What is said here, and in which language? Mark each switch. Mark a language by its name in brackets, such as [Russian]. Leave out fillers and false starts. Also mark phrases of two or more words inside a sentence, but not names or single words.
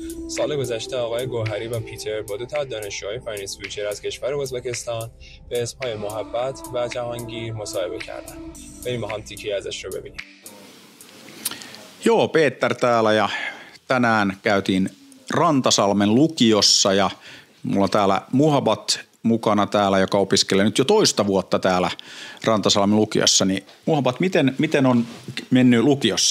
[Persian] سال گذشته آقای گوهری و پیتر با 2 تا دانشجوهای فایننس فیوچر از کشور ازبکستان به اسمهای محبت و جهانگیر مصاحبه کردند. بریم با هم تیکی ازش رو ببینیم. [Finnish] Joo, Peter täällä ja tänään käytiin Rantasalmen lukiossa ja mulla on täällä Muhabat mukana täällä, joka opiskelee nyt jo toista vuotta täällä Rantasalmen lukiossa. Niin Muhabat, miten on mennyt lukiossa?